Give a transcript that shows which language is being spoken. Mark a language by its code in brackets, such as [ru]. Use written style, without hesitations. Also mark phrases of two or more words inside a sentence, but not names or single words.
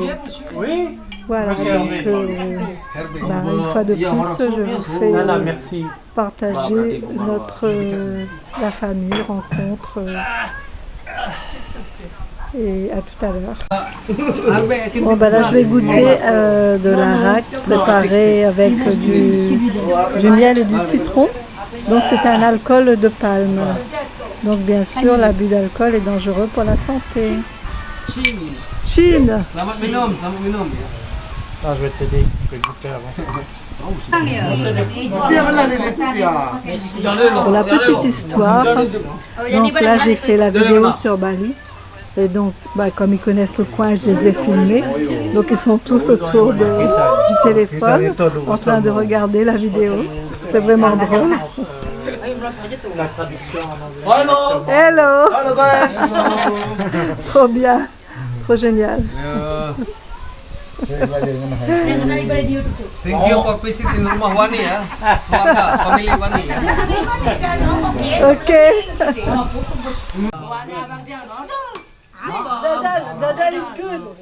[fr] Voilà, donc une fois de plus, je vous fais partager la famille, rencontre, et à tout à l'heure. Bon là je vais goûter de l'arak préparé avec du miel et du citron. Donc c'est un alcool de palme. Donc bien sûr l'abus d'alcool est dangereux pour la santé. Chine. [id] Selamat minum ya. [fr] Ah, je vais t'aider, je vais goûter avant. Pour la petite histoire, donc là j'ai fait la vidéo sur Bali. Et donc, comme ils connaissent le coin, je les ai filmés. Donc ils sont tous autour du téléphone en train de regarder la vidéo. C'est vraiment drôle. Hello. [id] Halo guys. [fr] Trop bien. Trop génial. [en] Thank you for visiting rumah Wani ya. [id] Keluarga, family Wani ya. [en] Ok. Dadal is good.